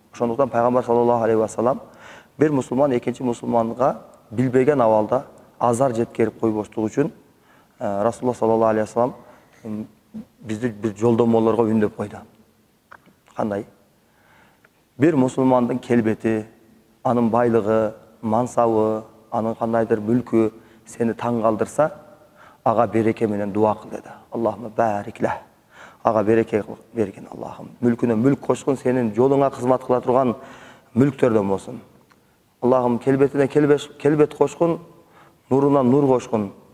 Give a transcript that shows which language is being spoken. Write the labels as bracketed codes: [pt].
[ky] Ошондуктан пайгамбар саллаллаху алейхи ва саллам бир мусулман экинчи мусулманга билбеген абалда азар жеткирип койбоштук үчүн Расулуллах саллаллаху алейхи ва саллам бизди бир жолдомолорго үндөп койду. Кандай? Бир мусулмандын келбети, анын байлыгы, мансабы, анын кандайдыр мүлкү сени таң калтырса, ага береке менен дуа кыл деди. [ar] Аллахума бариклах. [ky] Ага береке бергин Аллахым. Мүлкүнө мүлк кошкун, сенин жолуңа кызмат кыла турган мүлктөрдөн болсун. Аллахым келбетине келбет кошкун, нурунан нур кошкун.